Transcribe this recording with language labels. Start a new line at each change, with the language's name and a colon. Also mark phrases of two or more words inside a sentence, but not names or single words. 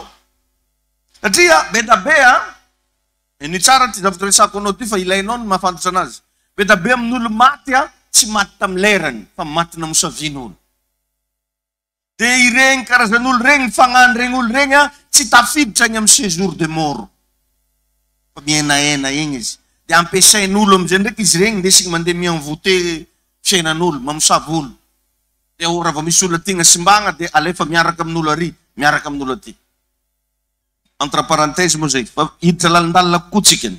Malagasy: Satria be da be ny tsara ty zavatra resako anao ty fa ilainao ny mahafantatra anazy. Be da be amin'olo maty tsy maty tamin'ny lerany fa maty namosavian'olo. De ireny karazan'olo regny fagnano regny olo regny tsy tafiditra agny amin'ny
French: séjour de mort.
Malagasy: Fa mienaena igny izy. De ampiasain'olo am'izay ndraiky izy regny ndesiny mandeha mienvoûté fiainan'olo, mamosavy olo. De raha vao misy olo tigna simbagna de alefa miaraka amin'olo ary, miaraka amin'olo aty.
French: Entre parenthèse
Malagasy: moa zay, fa hiditra lalindalina kokoa tsikany.